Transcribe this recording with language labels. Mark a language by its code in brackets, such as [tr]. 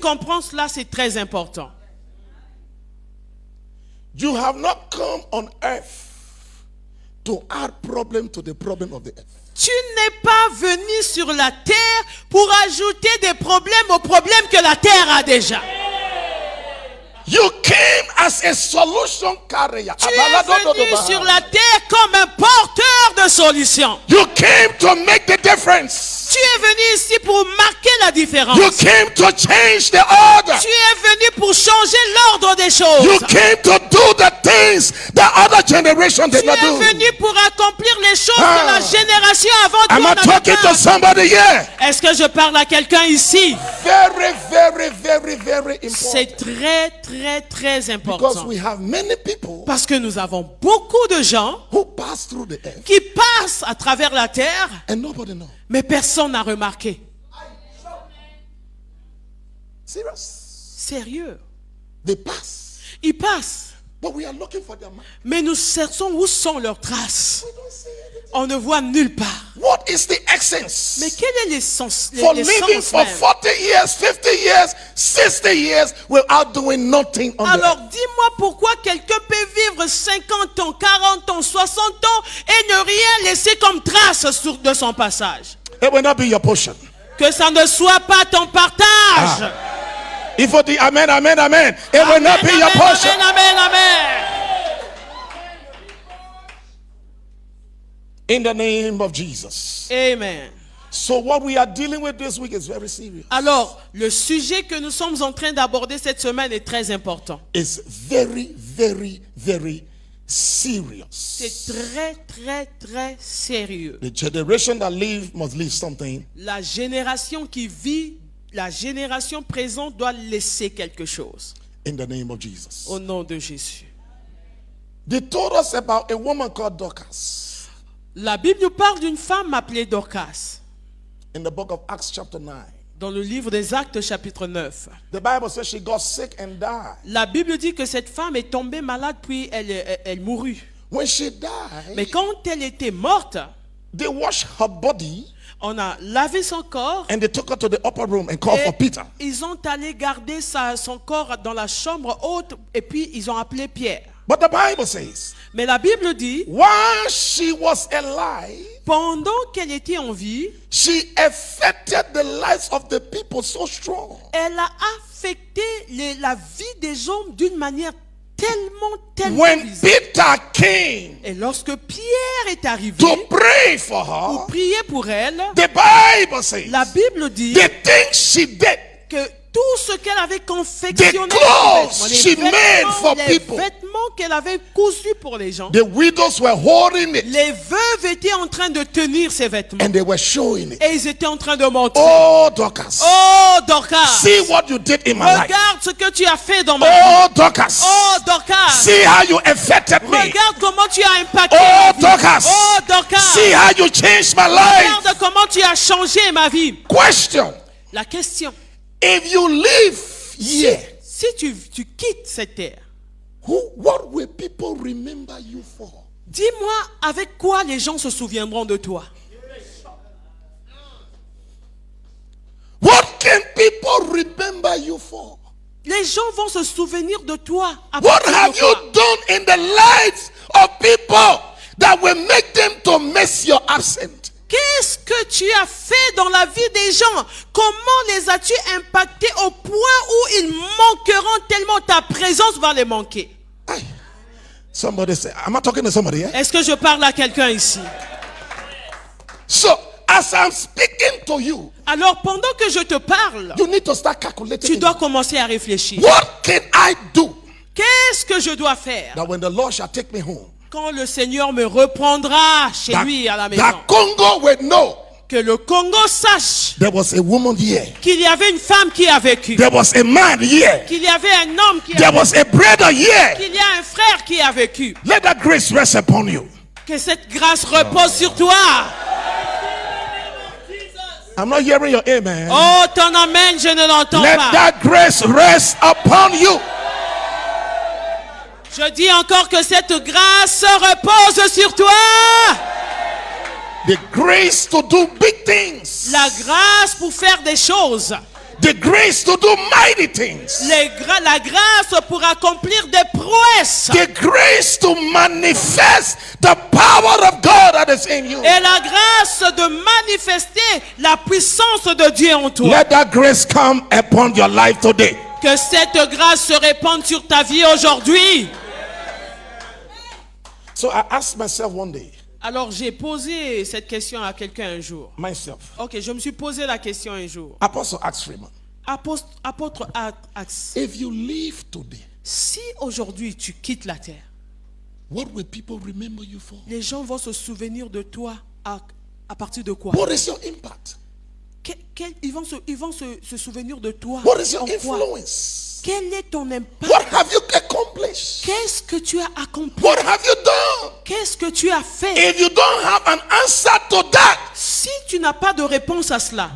[fr] comprends cela, c'est très important. [en] You have not come on earth to add problem to the problem of the earth. [fr] Tu n'es pas venu sur la terre pour ajouter des problèmes aux problèmes que la terre a déjà. [en] You came as a solution carrier. [fr] Tu es venu sur la terre comme un porteur de solutions. [en] You came to make the difference. [fr] Tu es venu ici pour marquer la différence. [en] You came to change the order. [fr] Tu es venu pour changer l'ordre des [en] You [fr] choses. [en] came to do the things that other generation [fr] Tu [en] did not [fr] es [en] do. [fr] venu pour accomplir les choses Ah. que la génération avant toi [en] Am I [fr] n'avait [en] talking [fr] pas. [en] to somebody here? [fr] Est-ce que je parle à quelqu'un ici? [en] Very, very, very, very [fr] C'est [en] important. [fr] très [en] Because [fr] important. [en] we have many people [fr] Parce que nous avons beaucoup de gens [en] who pass through the earth [fr] qui passent à travers la terre, [en] and nobody knows. [fr] mais personne n'a remarqué. [en] Serious? [fr] Sérieux. [en] They pass. [fr] Ils passent, [en] But we are looking for their mark. [fr] mais nous cherchons où sont leurs traces. [en] We don't see anything. [fr] On ne voit nulle part. [en] What is the essence? [fr] Mais quel est l'essence [en] For living for [fr] même? [en] 40 years, 50 years, 60 years without doing nothing on the [fr] Alors [en] earth? [fr] dis-moi pourquoi quelqu'un peut vivre 50 ans, 40 ans, 60 ans et ne rien laisser comme trace de son passage. [en] It will not be your portion. [fr] Que ça ne soit pas ton partage. Il faut dire Amen, Amen, Amen. [en] It will not be your portion. Amen, amen. In the name of Jesus. Amen. So what we are dealing with this week is very serious. [fr] Alors, le sujet que nous sommes en train d'aborder cette semaine est très important. [en] It's very, very, very serious. [fr] C'est très, très, très sérieux. [en] The generation that live must leave something. [fr] La génération qui vit, la génération présente doit laisser quelque chose. [en] In the name of Jesus. [fr] Au nom de Jésus. [en] They told us about a woman called Dorcas [fr] La Bible nous parle d'une femme appelée Dorcas. [en] in the book of Acts chapter 9. [fr] Dans le livre des Actes chapitre 9. [en] The Bible says she got sick and died. [fr] La Bible dit que cette femme est tombée malade puis elle mourut. [en] When she died, [fr] Mais quand elle était morte, [en] they washed her body [fr] on a lavé son corps [en] and they took her to the upper room and called for [fr] et [en] Peter. [fr] ils ont allé garder son corps dans la chambre haute et puis ils ont appelé Pierre. [en] But the Bible says, [fr] Mais la Bible dit, [en] while she was alive, [fr] pendant qu'elle était en vie, [en] she affected the lives of the people so strong [fr] elle a affecté la vie des hommes d'une manière tellement [en] when [fr] visible. [en] Peter came [fr] Et lorsque Pierre est arrivé [en] to pray for [fr] pour [en] her, [fr] prier pour elle, [en] the Bible says [fr] la Bible dit [en] the things she did, [fr] que tout ce qu'elle avait confectionné, [en] The clothes she made for [fr] les [en] people. [fr] vêtements qu'elle avait cousus pour les gens, [en] the widows were holding it [fr] les veuves étaient en train de tenir ces vêtements [en] and they were showing it. [fr] et ils étaient en train de montrer. [en] Oh, Dorcas, [fr] Oh Dorcas, [en] see what you did in my life. [fr] regarde ce que tu as fait dans ma vie. [en] Oh, Dorcas, [fr] Oh Dorcas, [en] see how you affected me. [fr] regarde comment tu as impacté Oh, ma vie. [en] Dorcas, [fr] Oh Dorcas, [en] see how you changed my life. [fr] regarde comment tu as changé ma vie. [en] Question: [fr] La question, [en] if you live here, [fr] si tu quittes cette terre, [en] what will people remember you for? [fr] dis-moi avec quoi les gens se souviendront de toi. [en] What can people remember you for? [fr] Les gens vont se souvenir de toi. À [en] What [fr] partir de [en] have [fr] quoi? [en] you done in the lives of people that will make them to miss your absence? [fr] Qu'est-ce que tu as fait dans la vie des gens? Comment les as-tu impactés au point où ils manqueront tellement ta présence va les manquer? Aye. [en] Somebody say, am I talking to somebody here? [fr] Est-ce que je parle à quelqu'un ici? [en] So, as I'm speaking to you, [fr] Alors pendant que je te parle, [en] you need to start calculating. [fr] tu dois commencer à réfléchir. [en] What can I do [fr] Qu'est-ce que je dois faire [en] that when the Lord shall take me home, [fr] quand le Seigneur me reprendra chez lui à la maison? [en] that Congo will know [fr] Que le Congo sache [en] there was a woman here, [fr] qu'il y avait une femme qui a vécu, [en] there was a man here, [fr] qu'il y avait un homme qui a [en] there [fr] vécu, [en] was a brother here. [fr] qu'il y a un frère qui a vécu. [en] Let that grace rest upon you. [fr] Que cette grâce repose sur toi. [en] I'm not hearing your amen. [fr] Oh, ton amen, je ne l'entends [en] Let [fr] pas. [en] that grace rest upon you. [fr] Je dis encore que cette grâce repose sur toi. [en] The grace to do big things. [fr] La grâce pour faire des choses. [en] The grace to do mighty things. [fr] La grâce pour accomplir des prouesses. [en] The grace to manifest the power of God that is in you. [fr] Et la grâce de manifester la puissance de Dieu en toi. [en] Let that grace come upon your life today. [fr] Que cette grâce se répande sur ta vie aujourd'hui. [en] So I asked myself one day, [fr] Alors j'ai posé cette question à quelqu'un un jour. [en] myself, [fr] Ok, je me suis posé la question un jour. [en] Apostle Acts Freeman, [fr] Apôtre Axe, [en] if you leave today, [fr] si aujourd'hui tu quittes la terre, [en] what will people remember you for? [fr] les gens vont se souvenir de toi à partir de quoi? [en] What is your impact? [fr] Ils vont se souvenir de toi. [en] What is your [fr] en quoi? [en] influence? [fr] Quel est ton impact? [en] What have you accomplished? [fr] Qu'est-ce que tu as accompli? [en] What have you done? [fr] Qu'est-ce que tu as fait? [en] If you don't have an answer to that, [fr] Si tu n'as pas de réponse à cela,